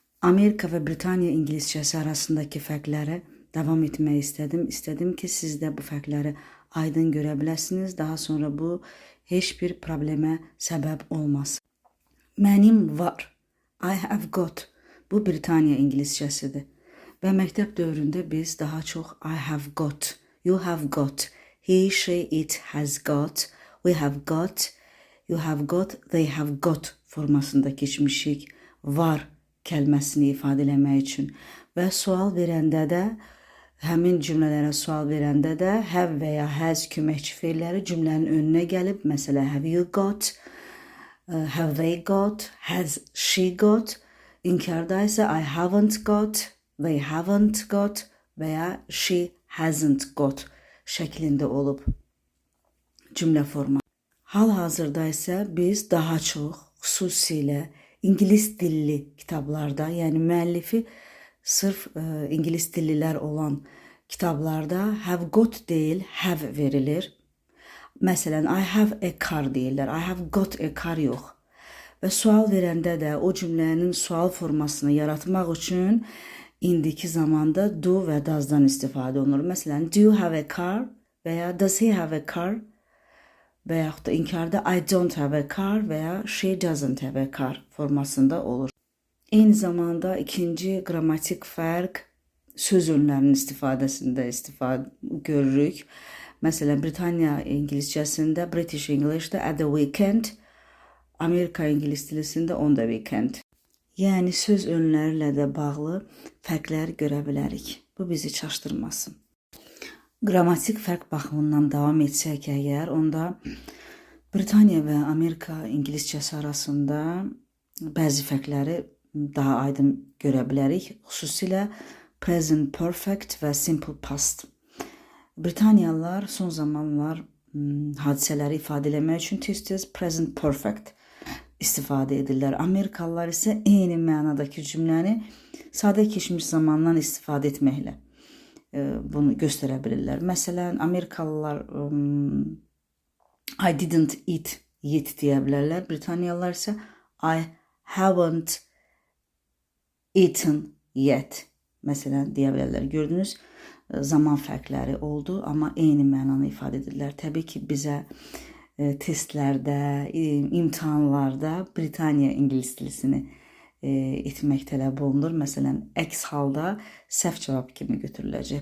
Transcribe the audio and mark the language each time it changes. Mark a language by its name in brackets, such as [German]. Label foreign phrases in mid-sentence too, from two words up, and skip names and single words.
[Azerbaijani] Amerika və Britaniya ingiliscəsi arasındakı fərqlərə davam etmək istədim. İstədim ki, siz də bu fərqləri aydın görə biləsiniz. Daha sonra bu heç bir problemə səbəb olmaz. Mənim var. [English] I have got. [Azerbaijani] Bu Britaniya ingiliscəsidir. Və məktəb dövründə biz daha çox [English] I have got, you have got, he, she, it has got, we have got, you have got, they have got [Azerbaijani] formasında keçmişik. Var kəlməsini ifadə eləmək üçün. Və sual verəndə də, həmin cümlələrə sual verəndə də have və ya has köməkçi feilləri cümlənin önünə gəlib. Məsələn, [English] have you got, have they got, has she got. [Azerbaijani] İnkarda isə [English] I haven't got, they haven't got [Azerbaijani] və ya [English] she hasn't got [Azerbaijani] şəklində olub cümlə forması. Hal-hazırda isə biz daha çox xüsusilə İngilis dilli kitablarda, yəni müəllifi sırf İngilis dillilər olan kitablarda [English] have got [Azerbaijani] deyil, have verilir. Məsələn, [English] I have a car deyirlər, I have got a car yox. [Azerbaijani] Və sual verəndə də o cümlənin sual formasını yaratmaq üçün indiki zamanda do və does'dan istifadə olunur. Məsələn, [English] do you have a car [Azerbaijani] və ya [English] does he have a car [Azerbaijani] və yaxud da inkarda [English] I don't have a car [Azerbaijani] və ya [English] she doesn't have a car [Azerbaijani] formasında olur. Eyni zamanda ikinci qrammatik fərq söz önlərinin istifadəsində görürük. Məsələn, Britaniya ingiliscəsində, [English] British English'də at the weekend, [Azerbaijani] Amerika ingilis dilisində [English] on the weekend. [Azerbaijani] Yəni söz önlərlə də bağlı fərqlər görə bilərik. Bu bizi çaşdırmasın. Qrammatik fərq baxımından davam etsək əgər, onda Britaniya və Amerika ingiliscəsi arasında bəzi fərqləri daha aydın görə bilərik. [English] Xüsusilə present perfect və simple past. [Azerbaijani] Britaniyalılar son zamanlar hadisələri ifadə etmək üçün tez-tez [English] present perfect [Azerbaijani] istifadə edirlər. Amerikalılar isə eyni mənadakı cümləni sadə keçmiş zamandan istifadə etməklə bunu göstərə bilirlər. Məsələn, Amerikalılar [English] I didn't eat yet [Azerbaijani] deyə bilərlər. Britaniyalılar isə [English] I haven't eaten yet [Azerbaijani] məsələn deyə bilərlər. Gördünüz, zaman fərqləri oldu, amma eyni mənanı ifadə edirlər. Təbii ki, bizə testlərdə, imtahanlarda Britaniya ingilis dilisini etmək tələb olunur. Məsələn, əks halda səhv cavab kimi götürüləcək.